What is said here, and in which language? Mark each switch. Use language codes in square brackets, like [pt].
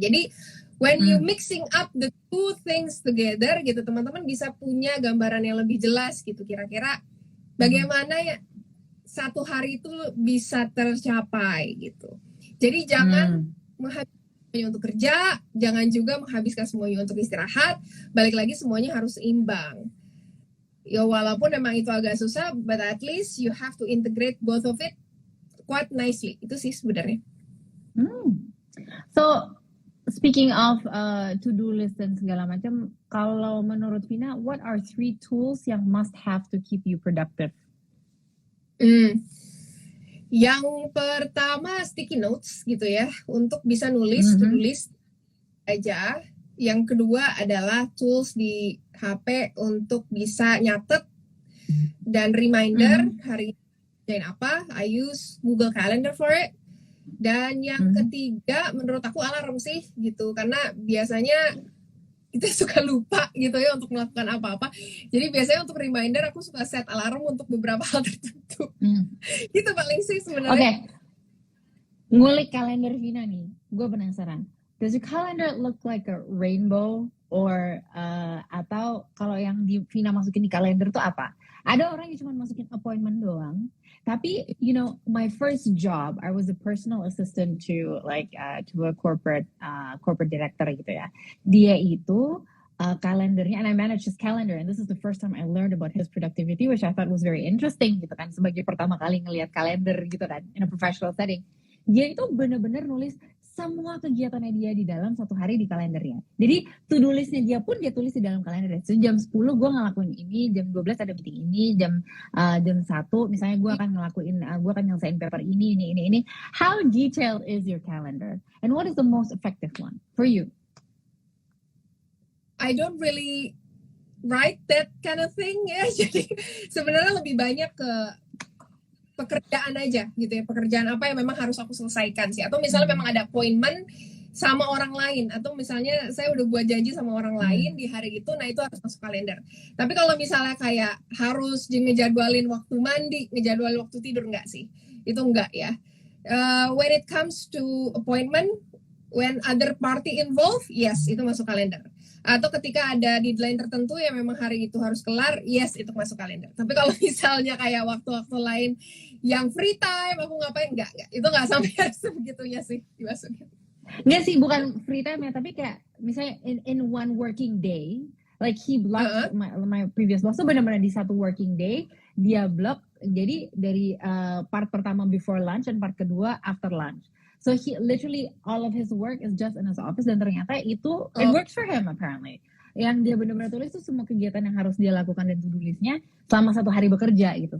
[id] Jadi [en] when you mixing up the two things together [id] gitu, teman-teman bisa punya gambaran yang lebih jelas gitu, kira-kira bagaimana ya satu hari itu bisa tercapai gitu. Jadi jangan menghabiskan semuanya untuk kerja, jangan juga menghabiskan semuanya untuk istirahat. Balik lagi, semuanya harus seimbang. Ya walaupun memang itu agak susah, [en] but at least you have to integrate both of it quite nicely. [id] Itu sih sebenarnya. [en] So speaking of to-do list [id] dan segala macam, kalau menurut [en] Vina, what are 3 tools yang must have to keep you productive? [id] Yang pertama sticky notes gitu ya, untuk bisa nulis to-do list aja. Yang kedua adalah tools di HP untuk bisa nyatet dan reminder hari ini kerjain apa. [en] I use Google Calendar for it. [id] Dan yang ketiga menurut aku alarm sih gitu, karena biasanya kita suka lupa gitu ya untuk melakukan apa-apa. Jadi biasanya untuk reminder aku suka set alarm untuk beberapa hal tertentu. Itu paling sih sebenarnya. Oke. Ngulik kalender Vina nih, gue penasaran. [en] Does your calendar look like a rainbow or [id] atau kalau yang di Vina masukin di kalender tuh apa? Ada orang yang cuma masukin appointment doang. [en] Tapi you know, my first job, I was a personal assistant to to a corporate director gitu ya. [id] Dia itu kalendernya, [en] and I managed his calendar, and this is the first time I learned about his productivity, which I thought was very interesting [id] gitu kan, sebagai pertama kali ngelihat kalender gitu kan, [en] in a professional setting. [id] Dia itu benar-benar nulis semua kegiatannya dia di dalam satu hari di kalendernya. Jadi to-do listnya dia pun dia tulis di dalam kalendernya. So, jam 10 gue ngelakuin ini, jam 12 ada meeting ini, jam 1 misalnya gue akan nyelesain paper ini. [en] How detailed is your calendar? And what is the most effective one for you? I don't really write that kind of thing ya. [id] Jadi sebenarnya lebih banyak ke pekerjaan aja gitu ya, pekerjaan apa yang memang harus aku selesaikan sih, atau misalnya memang ada appointment sama orang lain, atau misalnya saya udah buat janji sama orang lain di hari itu, nah itu harus masuk kalender. Tapi kalau misalnya kayak harus ngejadwalin waktu mandi, ngejadwalin waktu tidur, enggak sih, itu enggak ya. [en] When it comes to appointment, when other party involved, yes, [id] itu masuk kalender. Atau ketika ada deadline tertentu yang memang hari itu harus kelar, yes, itu masuk kalender. Tapi kalau misalnya kayak waktu-waktu lain yang free time, aku ngapain, enggak. Itu enggak sampai harus begitunya sih dimasukin. Enggak sih, bukan [en] free time ya, [id] tapi kayak misalnya [en] in one working day, like he blocked my previous boss, so [id] benar-benar di satu [en] working day, dia block, jadi dari part pertama before lunch dan part kedua after lunch. So he literally, all of his work is just in his office, [id] dan ternyata itu [en] it works for him apparently. [id] Yang dia benar-benar tulis itu semua kegiatan yang harus dia lakukan dan to-do listnya selama satu hari bekerja gitu.